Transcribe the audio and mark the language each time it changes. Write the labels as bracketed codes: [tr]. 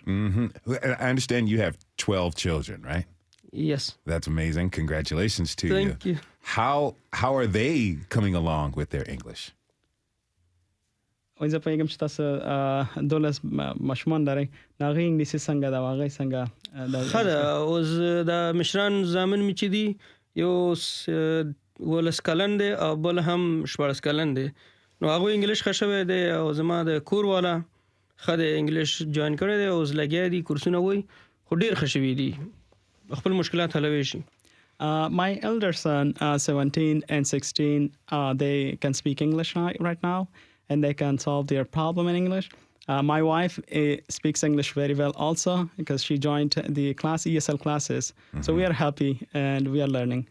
[en] I understand you have 12 children, right? Yes. That's amazing. Congratulations to you. Thank you. How are they coming along with their English? [ps] زه پوهېږم چې تاسو 12 ماشومان لرئ نو هغې انګلیسي څنګه ده او هغې څنګه ښه ده. اوس د مشران زامن مې چې دي یو 12 کلن دی او بل هم 14 کلن دی نو هغوی انګلیش ښه شوی دی او زما د کور والا ښه دی انګلیش جوائن کړی دی اوس لګیا دي کورسونه وایي خو ډېر ښه شوي دي خپل مشکلات حلوی شي. [en] My elder son, 17 and 16, they can speak English right now. And they can solve their problem in English. My wife speaks English very well also because she joined the ESL classes. So we are happy and we are learning.